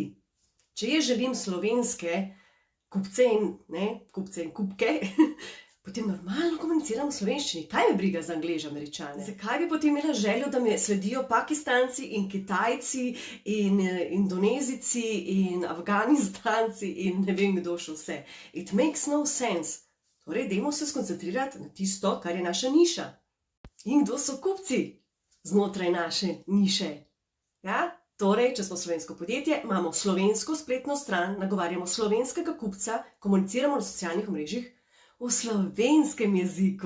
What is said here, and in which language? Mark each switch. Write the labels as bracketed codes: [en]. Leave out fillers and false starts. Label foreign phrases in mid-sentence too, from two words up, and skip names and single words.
[sl] Če jaz želim slovenske kupce in kupke, potem normalno komuniciram v slovenščini. Kaj me briga za Angleže, Američane? Zakaj bi potem imela željo, da me sledijo Pakistanci in Kitajci in Indonezijci in Afganistanci in ne vem kdo še vse? [en] It makes no sense. [sl] Torej, dajmo se skoncentrirati na tisto, kar je naša niša. In kdo so kupci znotraj naše niše? Ja? Torej, če smo slovensko podjetje, imamo slovensko spletno stran, nagovarjamo slovenskega kupca, komuniciramo na socialnih omrežjih v slovenskem jeziku.